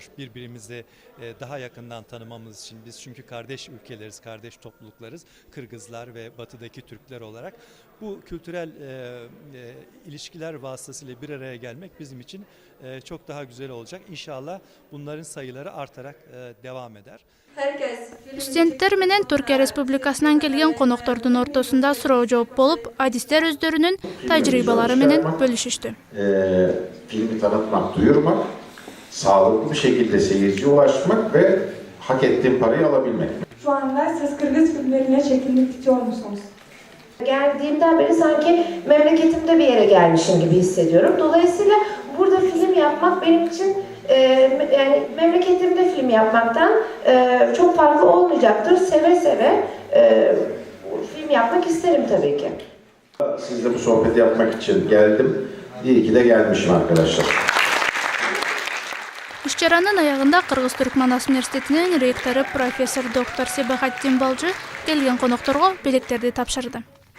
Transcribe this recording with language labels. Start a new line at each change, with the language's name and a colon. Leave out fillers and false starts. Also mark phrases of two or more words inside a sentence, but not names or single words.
Turkish: Birbirimizi daha yakından tanımamız için. Biz çünkü kardeş ülkeleriz, kardeş topluluklarız. Kırgızlar ve batıdaki Türkler olarak. Bu kültürel ilişkiler vasıtasıyla bir araya gelmek bizim için çok daha güzel olacak. İnşallah bunların sayıları artarak devam eder.
Kyrgyz: Студенттер менен Түркия Республикасынан келген коноктордун ортосунда суроо жооп болуп, адистер өздөрүнүн тажрыйбалары менен бөлүшүштү.
Turkish: Filmi tanıtmak, duyurmak, sağlıklı bir şekilde seyirciye ulaşmak ve hak ettiğin parayı alabilmek. Şu anda siz Kırgız filmlerine çekilmek istiyor musunuz? Geldiğimden beri sanki memleketimde bir yere gelmişim gibi hissediyorum. Dolayısıyla burada film yapmak benim için yani memleketimde film yapmaktan çok farklı olmayacaktır. Seve seve film yapmak isterim tabii ki. Sizle bu sohbeti yapmak için geldim. İyi ki de gelmişim arkadaşlar.
Kyrgyz: Иш-чаранын аягында Кыргыз-Түрк Манас университетинин ректору профессор доктор Себахаттин Балжы келген конокторго белектерди тапшырды.